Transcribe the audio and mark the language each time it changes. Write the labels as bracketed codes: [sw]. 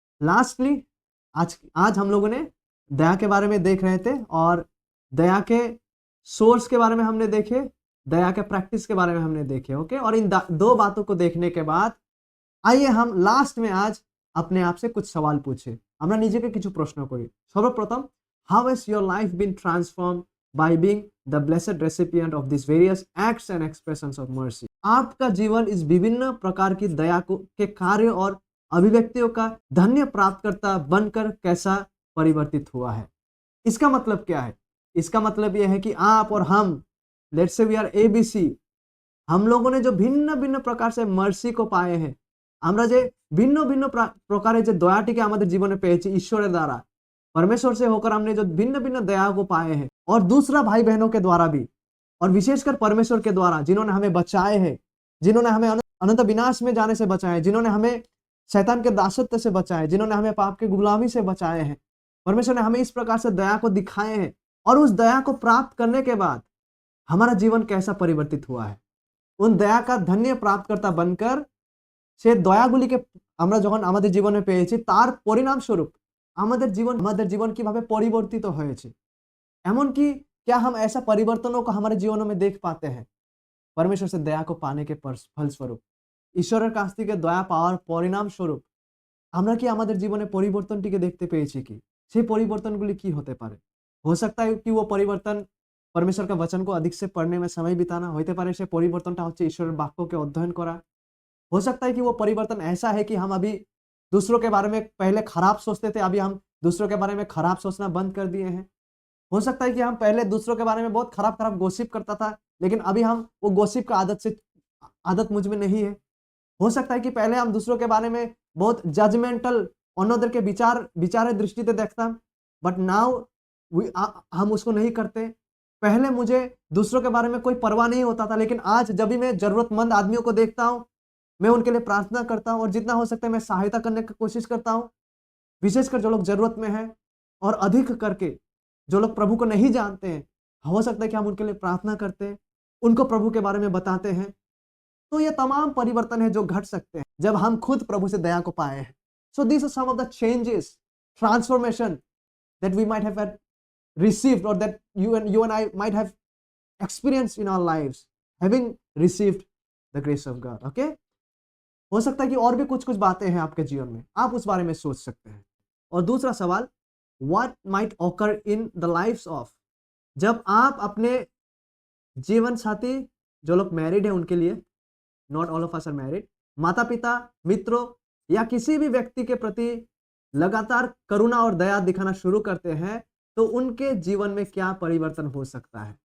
[hi] Lastly, आज हम लोगों ने दया के बारे में देख रहे थे और दया के सोर्स के बारे में हमने देखे, दया के प्रैक्टिस के बारे में हमने देखे। ओके, और इन दो बातों को देखने के बाद आइए हम लास्ट में आज अपने आप से कुछ सवाल पूछे। [bn] আমরা নিজেকে কিছু প্রশ্ন করি। সর্বপ্রথম, [en] how has your life been transformed by being the blessed recipient of these various acts and expressions of mercy? [hi] आपका जीवन इस विभिन्न प्रकार की दया के कार्य और अभिव्यक्तियों का धन्य प्राप्तकर्ता बनकर कैसा परिवर्तित हुआ है? इसका मतलब क्या है? इसका मतलब यह है कि आप और हम, [en] let's say we are ABC, [hi] हम लोगों ने जो भिन्न भिन्न प्रकार से मर्सी को पाए हैं, [bn] আমরা যে ভিন্ন ভিন্ন প্রকারে যে দয়াটিকে আমাদের জীবনে পেয়েছি ঈশ্বরের দ্বারা, [hi] परमेश्वर से होकर हमने जो भिन्न भिन्न दया को पाए हैं, और दूसरा भाई बहनों के द्वारा भी, और विशेषकर परमेश्वर के द्वारा जिन्होंने हमें बचाए हैं, जिन्होंने हमें अनंत विनाश में जाने से बचाए, जिन्होंने हमें शैतान के दासत्व से बचाए, जिन्होंने हमें पाप के गुलामी से बचाए हैं। परमेश्वर ने हमें इस प्रकार से दया को दिखाए हैं, और उस दया को प्राप्त करने के बाद हमारा जीवन कैसा परिवर्तित हुआ है। उन दया का धन्य प्राप्तकर्ता बनकर [bn] সে দয়াগুলিকে আমরা যখন আমাদের জীবনে পেয়েছি, তার পরিণাম স্বরূপ আমাদের জীवन কিভাবে পরিবর্তিত হয়েছে। এমনকি [hi] क्या हम ऐसा परिवर्तनों को हमारे जीवनों में देख पाते हैं परमेश्वर से दया को पाने के फलस्वरूप? [bn] ঈশ্বরের কাছ থেকে দয়া পাওয়ার পরিণাম স্বরূপ আমরা কি আমাদের জীবনে পরিবর্তনটিকে দেখতে পেয়েছি কি? সেই পরিবর্তনগুলি কি হতে পারে? [hi] हो सकता है कि वो परिवर्तन परमेश्वर का वचन को अधिक से पढ़ने में समय बिताना, [bn] হইতে পারে সে পরিবর্তনটা হচ্ছে ঈশ্বরের বাক্যকে অধ্যয়ন করা। [hi] हो सकता है कि वो परिवर्तन ऐसा है कि हम अभी दूसरों के बारे में पहले खराब सोचते थे, अभी हम दूसरों के बारे में खराब सोचना बंद कर दिए हैं। हो सकता है कि हम पहले दूसरों के बारे में बहुत खराब-खराब गॉसिप करता था, लेकिन अभी हम वो गॉसिप का आदत मुझ में नहीं है। हो सकता है कि पहले हम दूसरों के बारे में बहुत जजमेंटल अन्योदर के विचार दृष्टि से देखता, [en] but now [hi] हम उसको नहीं करते। पहले मुझे दूसरों के बारे में कोई परवाह नहीं होता था, लेकिन आज जब भी मैं जरूरतमंद आदमियों को देखता हूँ, मैं उनके लिए प्रार्थना करता हूँ और जितना हो सकता है मैं सहायता करने की कोशिश करता हूँ, विशेषकर जो लोग जरूरत में हैं, और अधिक करके जो लोग प्रभु को नहीं जानते हैं, हो सकता है कि हम उनके लिए प्रार्थना करते हैं, उनको प्रभु के बारे में बताते हैं। तो ये तमाम परिवर्तन है जो घट सकते हैं जब हम खुद प्रभु से दया को पाए हैं। [en] So this are some of the changes, transformation that we might have received, or that you and I might have experienced in our lives, having received the grace of God. Okay? [hi] हो सकता है कि और भी कुछ बातें हैं आपके जीवन में, आप उस बारे में सोच सकते हैं। और दूसरा सवाल, [en] what might occur in the lives of, [hi] जब आप अपने जीवन साथी जो लोग मैरिड है उनके लिए, [en] not all of us are married, [hi] माता पिता, मित्रों या किसी भी व्यक्ति के प्रति लगातार करुणा और दया दिखाना शुरू करते हैं, तो उनके जीवन में क्या परिवर्तन हो सकता है।